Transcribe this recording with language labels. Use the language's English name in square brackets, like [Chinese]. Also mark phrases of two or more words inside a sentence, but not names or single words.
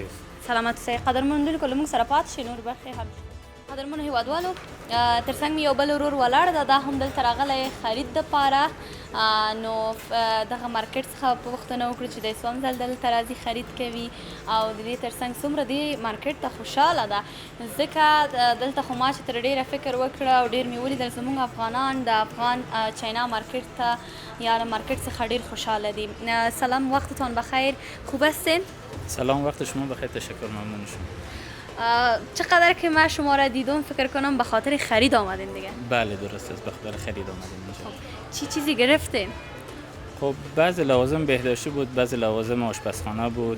[Pashto] سلامت اوسئ قدرمنو لیدونکو له موږ سره پاتې شئ نور برخې هم قدرمنو هیوادوالو ترڅنګ مې یو بل ورور ولاړ ده دا هم دلته راغلی خرید دپاره نو دغه مارکیټ څخه پوښتنه وکړو چې دی څوم ځل دلته راځي خرید کوي او د دې ترڅنګ څومره دې مارکیټ ته خوشحاله ده ځکه دلته خو ما چې تر ډېره فکر وکړه او ډېر مې ولیدل زموږ افغانان د افغان چاینا مارکیټ ته یا له مارکیټ څخه ډېر خوشحاله دي. [Persian] سلام وقتتان بخیر، خوب هستین؟ سلام وقت شما بخیر، تشکر، ممنون شما. چقدر که من شما را دیدم فکر کنم به خاطر خرید آمدین دیگه. بله درست است، به خاطر خرید آمدیم اینجا. چی چیزی گرفتین؟ خب بعضی لوازم بهداشتی بود، بعضی لوازم آشپزخانه بود.